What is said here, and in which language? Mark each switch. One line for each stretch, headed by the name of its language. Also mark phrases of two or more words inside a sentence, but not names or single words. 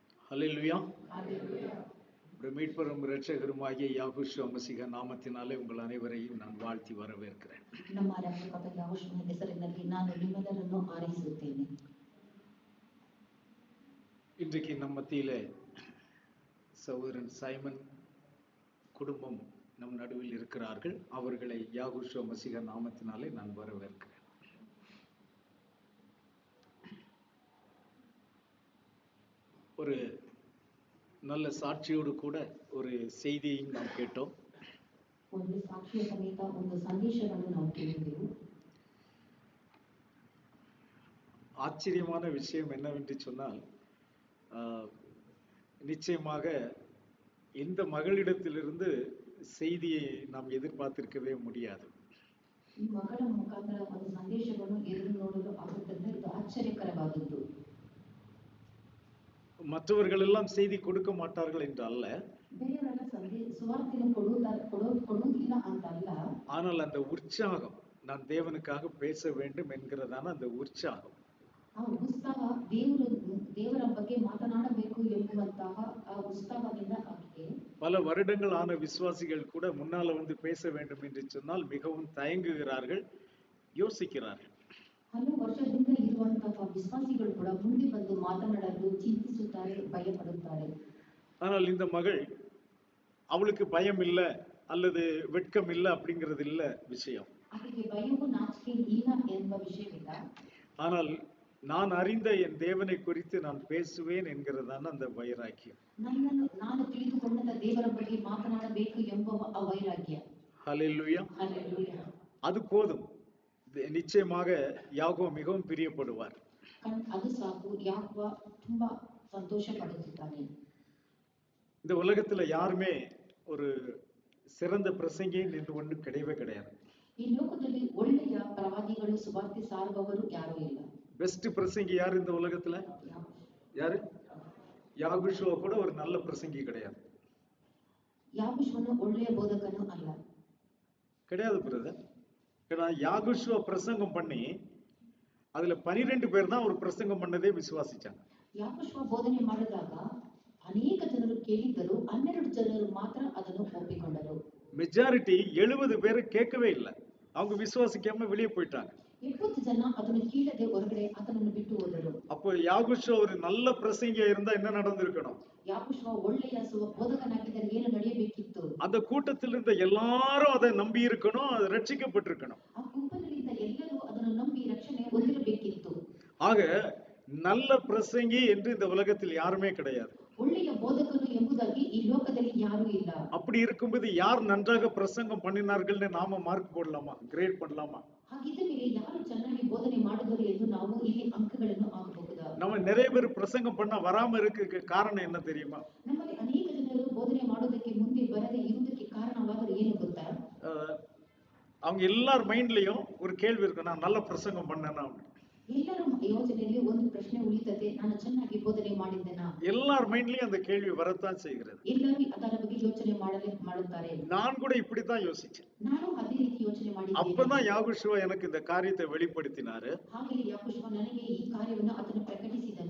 Tamil: ஹல்லேலூயா. மீட்பரும் இரட்சகருமாகிய யாகுஷுவ மசீஹ நாமத்தினாலே உங்கள் அனைவரையும் நான் வாழ்த்தி வரவேற்கிறேன்.
Kannada: ನಮ್ಮ ರಕ್ಷಕನಾದ ಯೇಸುವಿನ ಹೆಸರಿನಲ್ಲಿ ನಾನು ನಿಮ್ಮೆಲ್ಲರನ್ನು ಆರೈಸುತ್ತೇನೆ.
Tamil: இன்றைக்கு நம் மத்தியிலே சகோதரன் சைமன் குடும்பம் நம் நடுவில் இருக்கிறார்கள். அவர்களை யாகுஷுவ மசீஹ நாமத்தினாலே நான் வரவேற்கிறேன். ஒரு நல்ல சாட்சியோடு கூட ஒரு செய்தியையும் நாம் கேட்டோம்.
Kannada: ಒಂದು ಸಾಕ್ಷಿಯ ಸಮೇತ ಒಂದು ಸಂದೇಶವನ್ನು ನಾವು ಕೇಳಿದೆವು.
Tamil: ஆச்சரியமான விஷயம் என்னவென்று சொன்னால், நிச்சயமாக இந்த மகளிடத்திலிருந்து செய்தியை நாம் எதிர்பார்த்திருக்கவே முடியாது.
Kannada: ಈ ಮಗಳ ಮುಖಾಂತರ ಒಂದು ಸಂದೇಶವನ್ನು ಎದುರು ನೋಡಲು ಆಗುತ್ತದೆ. ಇದು ಆಶ್ಚರ್ಯಕರವಾದದ್ದು.
Tamil: மற்றவர்கள் எல்லாம் செய்தி கொடுக்க மாட்டார்கள் என்று அல்ல,
Kannada: ಬೇರೆಯವರೆಲ್ಲ ಸುವಾರ್ತೆಯನ್ನು ಕೊಡುವುದಿಲ್ಲ ಅಂತಲ್ಲ,
Tamil: ஆனால் அந்த உற்சாகம், நான் தேவனுக்காக பேச வேண்டும் என்கிறதான அந்த உற்சாகம்,
Kannada: ಆ ಉತ್ಸಾಹ ದೇವರ ಬಗ್ಗೆ ಮಾತನಾಡಬೇಕು ಎಂಬುವಂತಹ ಆ ಉತ್ಸಾಹದಿಂದ ಆಗಿದೆ.
Tamil: பல வருடங்கள் ஆன விசுவாசிகள் கூட முன்னால வந்து பேச வேண்டும் என்று சொன்னால் மிகவும் தயங்குகிறார்கள், யோசிக்கிறார்கள்.
Kannada: ಹಲವು ವರ್ಷದಿಂದ ಇರುವಂತಹ ವಿಶ್ವಾಸಿಗಳು ಕೂಡ ಮುಂದೆ ಬಂದು ಮಾತನಾಡಲು ಚಿಂತಿಸುತ್ತಾರೆ, ಭಯಪಡುತ್ತಾರೆ.
Tamil: ஆனால் இந்த மகள், அவளுக்கு பயம் இல்லை அல்லது வெட்கம் இல்லை அப்படிங்கிறது இல்லை விஷயம்.
Kannada: ಆಕೆಗೆ ಭಯವೂ ನಾಚಿಕೆ ಇಲ್ಲ ಎಂಬ ವಿಷಯವಿಲ್ಲ.
Tamil: ஆனால் நான் அறிந்த என் தேவனை குறித்து நான் பேசுவேன் என்கிறதான அந்த வைராக்கியம்.
Kannada: ನಾನು ತಿಳಿದುಕೊಂಡ ದೇವರ ಬಗ್ಗೆ ಮಾತನಾಡಬೇಕು ಎಂಬ ವೈರಾಗ್ಯ.
Tamil: ஹல்லேலூயா. ஹல்லேலூயா. அது போதும். நிச்சயமாக யாக்கோபு மிகவும் பிரியப்படுவார்.
Kannada: ಅದು ಸಾಕು. ಯಾಕೋಬ ತುಂಬಾ ಸಂತೋಷ ಪಡುತ್ತಾನೆ.
Tamil: இந்த உலகத்துல யாருமே ஒரு சிறந்த பிரசங்கி என்று ஒன்று கிடையவே கிடையாது.
Kannada: ಈ ಲೋಕದಲ್ಲಿ ಒಳ್ಳೆಯ ಪ್ರವಾದಿಗಳು ಸುವಾರ್ತೆ ಸಾರುವವರು ಯಾರೂ ಇಲ್ಲ.
Tamil: பெஸ்ட் பிரசங்கி யார் இந்த உலகத்துல? யாரு? யாகுஷுவ கூட ஒரு நல்ல பிரசங்கி கிடையாது.
Kannada: யாகுஷுவನು ಒಳ್ಳೆಯ ಬೋಧಕನು ಅಲ್ಲ.
Tamil: கிடையாது பிரதர். ஏன்னா யாகுஷுவ பிரசங்கம் பண்ணி அதுல 12 பேர் தான் ஒரு பிரசங்கம் பண்ணதே விசுவாசிச்சாங்க.
Kannada: ಯಾಗುಷುವ ಬೋಧನೆ ಮಾಡಿದಾಗ ಅನೇಕ ಜನರು ಕೇಳಿದರು, 12 ಜನರು ಮಾತ್ರ ಅದನ್ನು ಒಪ್ಪಿಕೊಂಡರು.
Tamil: மெஜாரிட்டி 70 பேர் கேட்கவே இல்லை, அவங்க விசுவாசிக்காம வெளியே போயிட்டாங்க.
Kannada: 70 ಜನ ಅದನ್ನು ಕೇಳದೆ ಹೊರಗಡೆ ಅದನ್ನು ಬಿಟ್ಟು ಹೋದರು.
Tamil: அப்போ யாகுஷுவ ஒரு நல்ல பிரசங்கியா இருந்தா என்ன நடந்திருக்கணும்?
Kannada: ಯಾಗುಷುವ ಒಳ್ಳೆಯ ಬೋಧಕನಾಗಿದ್ದರೆ ಏನು ನಡೆಯಬೇಕಿತ್ತು?
Tamil: அந்த கூட்டத்தில் இருந்த எல்லாரும் அதை நம்பி இருக்கணும், அது ரட்சிக்கப்பட்டிருக்கணும்.
Kannada: ಆ ಗುಂಪಿನಲ್ಲಿದ್ದ ಎಲ್ಲರೂ ಅದನ್ನು ನಂಬಿ ರಕ್ಷಣೆ ಹೊಂದಿರಬೇಕಿತ್ತು.
Tamil: ஆக நல்ல பிரசங்கி என்று இந்த உலகத்தில் யாருமே கிடையாது.
Kannada: ಒಳ್ಳೆಯ ಬೋಧಕರು ಎಂಬುದಾಗಿ ಈ ಲೋಕದಲ್ಲಿ ಯಾರೂ ಇಲ್ಲ.
Tamil: அப்படி இருக்கும்போது யார் நன்றாக பிரசங்கம் பண்ணினார்கள்னு நாம மார்க் போடலாமா, கிரேட் பண்ணலாமா?
Kannada: ಹಾಗಿದ್ದ ಮೇಲೆ ಯಾರು ಚೆನ್ನಾಗಿ ಬೋಧನೆ ಮಾಡಿದರು ಎಂದು ನಾವು ಇಲ್ಲಿ ಅಂಕಗಳನ್ನು ಹಾಕಬಹುದಾ?
Tamil: நம்ம நிறைய பேர் பிரசங்கம் பண்ண வராம இருக்க காரணம் என்ன தெரியுமா?
Kannada: ನಮ್ಮಲ್ಲಿ ಅನೇಕ ಜನರು ಬೋಧನೆ ಮಾಡೋದಕ್ಕೆ ಮುಂದೆ ಬರದೇ ಇರುವುದಕ್ಕೆ ಕಾರಣವಾದರೂ ಏನು ಗೊತ್ತಾ?
Tamil: அவங்க எல்லார் மைண்ட்லயும் ஒரு கேள்வி இருக்கு, நான் நல்ல பிரசங்கம் பண்ணேன்னா.
Kannada: ಎಲ್ಲರ ಯೋಚನೆಯಲ್ಲಿ ಒಂದು ಪ್ರಶ್ನೆ ಉಳಿತದೆ, ನಾನು ಚೆನ್ನಾಗಿ ಬೋಧನೆ ಮಾಡಿದ್ದೇನಾ?
Tamil: எல்லார் மைண்ட்லயும் அந்த கேள்வி வரத்தான் செய்கிறது.
Kannada: ಎಲ್ಲರೂ ಅದರ ಬಗ್ಗೆ ಯೋಚನೆ ಮಾಡುತ್ತಾರೆ.
Tamil: நான் கூட இப்படித்தான் யோசிச்சேன்.
Kannada: ನಾನು ಅದೇ ರೀತಿ ಯೋಚನೆ ಮಾಡಿದ್ದೇನೆ.
Tamil: அப்பதான் யாகுஷுவ எனக்கு இந்த காரியத்தை வெளிப்படுத்தினாரு.
Kannada: ಹಾಗೆ ಯಾಕೋಬ ನನಗೆ ಈ ಕಾರ್ಯವನ್ನು ಅದನ್ನು ಪ್ರಕಟಿಸಿದನು.